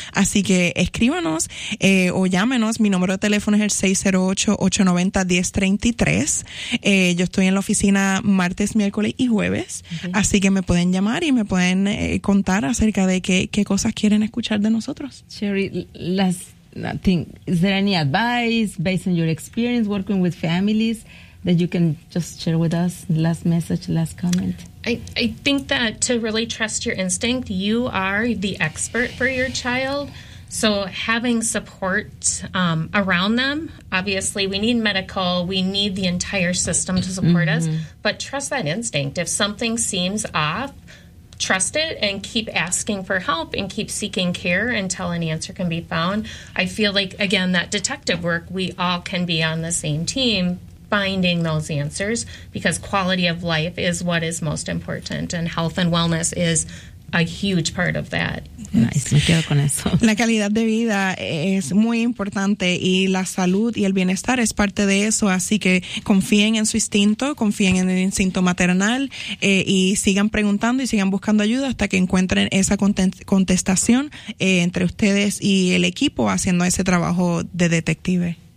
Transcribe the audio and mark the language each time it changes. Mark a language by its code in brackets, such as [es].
[es] Así que escríbanos o llámenos. Mi número de teléfono es el 608-890-1033. Yo estoy en la oficina martes, miércoles y jueves. Uh-huh. Así que me pueden llamar y me pueden contar acerca de qué cosas quieren escuchar de nosotros. [en] Cherry, is there any advice based on your experience working with families that you can just share with us? Last message, last comment. I think that to really trust your instinct, you are the expert for your child. So having support around them, obviously we need medical, we need the entire system to support us, but trust that instinct. If something seems off, trust it and keep asking for help and keep seeking care until an answer can be found. I feel like, again, that detective work, we all can be on the same team finding those answers, because quality of life is what is most important, and health and wellness is a huge part of that. [es] Nice. Me quedo con eso. La calidad de vida es muy importante, y la salud y el bienestar es parte de eso. Así que confíen en su instinto, confíen en el instinto maternal, y sigan preguntando y sigan buscando ayuda hasta que encuentren esa contestación entre ustedes y el equipo haciendo ese trabajo de detective.